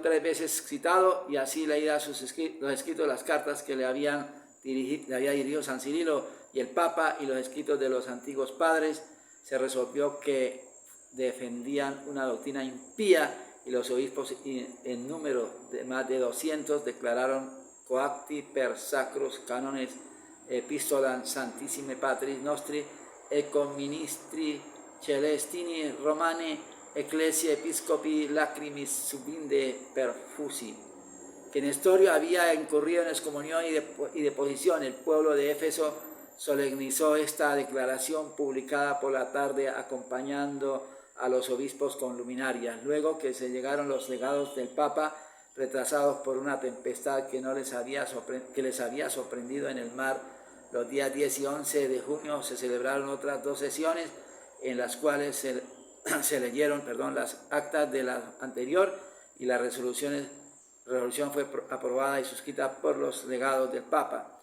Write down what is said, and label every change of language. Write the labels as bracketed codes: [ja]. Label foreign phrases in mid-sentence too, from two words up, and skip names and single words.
[es] 3 veces citado, y así leídas los escritos, las cartas que le había dirigido San Cirilo y el Papa, y los escritos de los antiguos padres, se resolvió que defendían una doctrina impía, y los obispos, en número de más de 200, declararon [la] coacti per sacros canones epistolam santissime patris nostri et comministri celestini romani ecclesia episcopi lacrimis subinde perfusi. [es] Que Nestorio había incurrido en excomunión y deposición. El pueblo de Éfeso solemnizó esta declaración, publicada por la tarde, acompañando a los obispos con luminarias. Luego que se llegaron los legados del Papa, retrasados por una tempestad que les había sorprendido en el mar, los días 10 y 11 de junio se celebraron otras 2 sesiones, en las cuales se leyeron las actas de la anterior, y la resolución fue aprobada y suscrita por los legados del Papa.